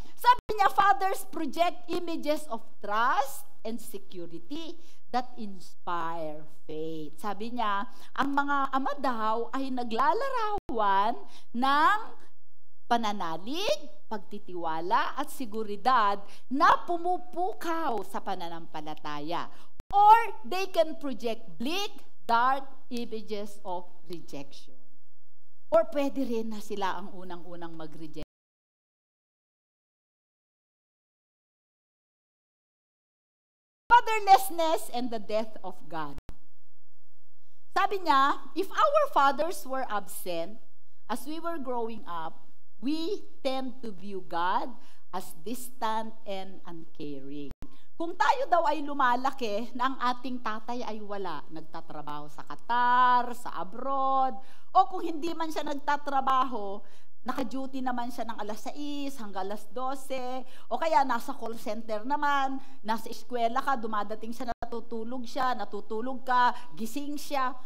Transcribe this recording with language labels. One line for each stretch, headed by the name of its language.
Filipino: Sabi niya,
English: fathers project images of trust and security that inspire faith.
Filipino: Sabi niya, ang mga ama daw ay naglalarawan ng pananalig, pagtitiwala at seguridad na pumupukaw sa pananampalataya.
English: Or they can project bleak, dark images of rejection.
Filipino: Or pwede rin na sila ang unang-unang mag-reject.
English: Fatherlessness and the death of God.
Filipino: Sabi niya,
English: if our fathers were absent as we were growing up, we tend to view God as distant and uncaring.
Filipino: Kung tayo daw ay lumalaki na ang ating tatay ay wala, nagtatrabaho sa Qatar, sa abroad, o kung hindi man siya nagtatrabaho, naka-duty naman siya ng alas 6 hanggang alas 12, o kaya nasa call center naman, nasa eskwela ka, dumadating siya, natutulog ka, gising siya.